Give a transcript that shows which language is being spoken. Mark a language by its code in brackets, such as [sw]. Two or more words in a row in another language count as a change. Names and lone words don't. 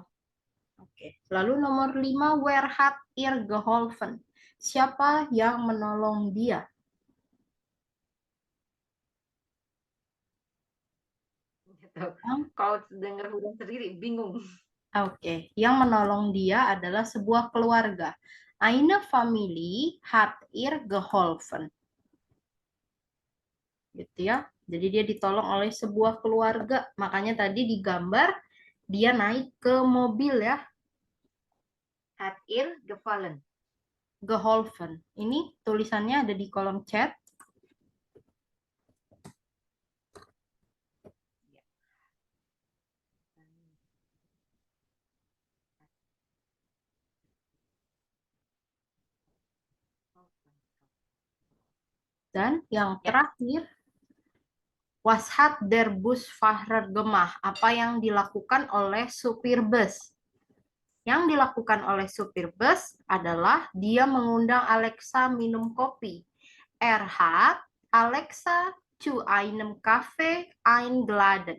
[id] Oke. Lalu nomor 5, [de] wer hat ihr geholfen? [id] Siapa yang menolong dia? Kalau dengar huruf sendiri bingung. Oke, yang menolong dia adalah sebuah keluarga. [de] Eine Familie hat ihr geholfen. [id] Gitu ya. Jadi dia ditolong oleh sebuah keluarga. Makanya tadi digambar dia naik ke mobil ya. [de] Hat ihr gefallen. Geholfen. [id] Ini tulisannya ada di kolom chat. Dan yang terakhir, [de] was hat der Busfahrer gemacht? [id] Apa yang dilakukan oleh supir bus? Yang dilakukan oleh supir bus adalah dia mengundang Alexa minum kopi. [de] Er hat Alexa zu einem Kaffee eingeladen.